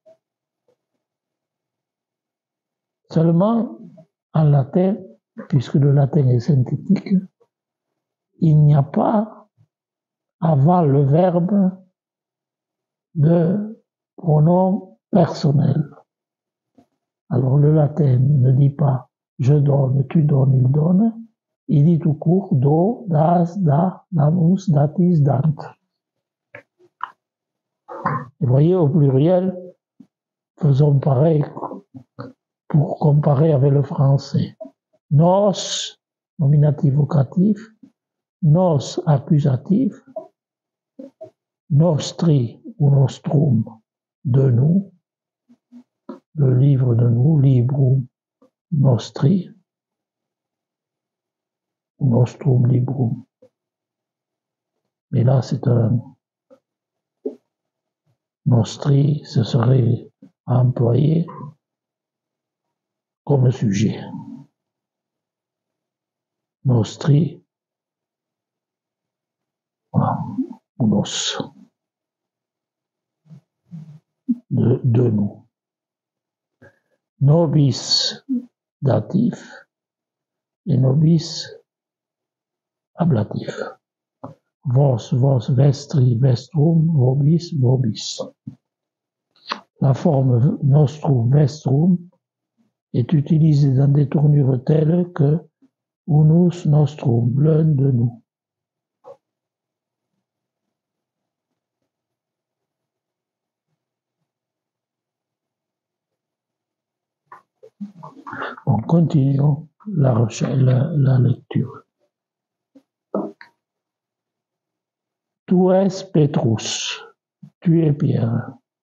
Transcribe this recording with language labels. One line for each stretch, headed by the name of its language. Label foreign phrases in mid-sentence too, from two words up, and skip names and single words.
French: Seulement, en latin, puisque le latin est synthétique, il n'y a pas, avant le verbe, de pronom personnel. Alors le latin ne dit pas je donne, tu donnes, il donne. Il dit tout court
Latin: do, das, da, damus, datis, dant.
French: Vous voyez, au pluriel, faisons pareil pour comparer avec le français. Nos, nominatif vocatif, nos, accusatif, nostri ou nostrum, de nous, le livre de nous,
Latin: librum nostri, nostrum librum.
French: Mais là, c'est un nostri, ce serait employé comme sujet. Nostri, voilà, nos, de nous. Nobis, datif, et nobis, ablatif.
Latin: Vos, vos, vestri, vestrum, vobis, vobis.
French: La forme
Latin: nostrum, vestrum
French: est utilisée dans des tournures telles que
Latin: unus nostrum,
French: l'un de nous. On continue la lecture.
Latin: Tu es Petrus,
French: tu es Pierre.